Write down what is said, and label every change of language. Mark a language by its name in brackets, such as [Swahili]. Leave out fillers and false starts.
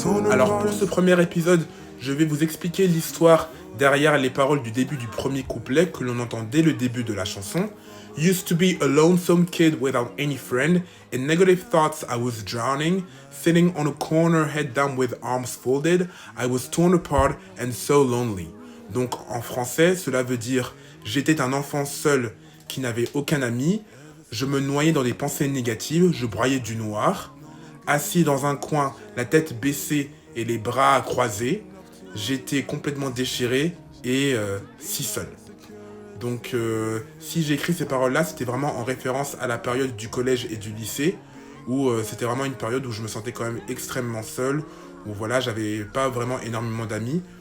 [French] Alors pour ce premier épisode, je vais vous expliquer l'histoire derrière les paroles du début du premier couplet que l'on entend dès le début de la chanson. [English] Used to be a lonesome kid without any friend. In negative thoughts I was drowning. Sitting on a corner head down with arms folded. I was torn apart and so lonely. [French] Donc en français, cela veut dire « J'étais un enfant seul qui n'avait aucun ami. Je me noyais dans des pensées négatives. Je broyais du noir. Assis dans un coin, la tête baissée et les bras croisés. J'étais complètement déchiré et si seul. » Donc si j'ai écrit ces paroles-là, c'était vraiment en référence à la période du collège et du lycée, où c'était vraiment une période où je me sentais quand même extrêmement seul, où voilà, j'avais pas vraiment énormément d'amis.